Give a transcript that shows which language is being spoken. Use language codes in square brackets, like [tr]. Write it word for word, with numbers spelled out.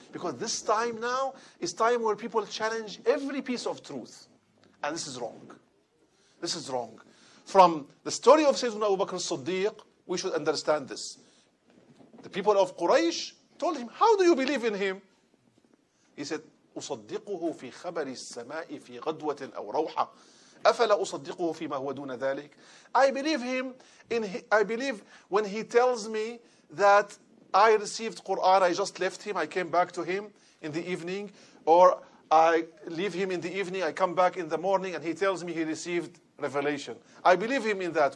[en] Because this time now is time where people challenge every piece of truth. And this is wrong. This is wrong. From the story of Sayyidina Abu Bakr as-Siddiq, we should understand this. The people of Quraysh told him, how do you believe in him? He said, [ar] أصدقه في خبر السماء في غدوة أو روحة أفلا أصدقه فيما هو دون ذلك. [en] I believe him in he, I believe when he tells me that I received Quran, I just left him, I came back to him in the evening, or I leave him in the evening, I come back in the morning and he tells me he received revelation. I believe him in that.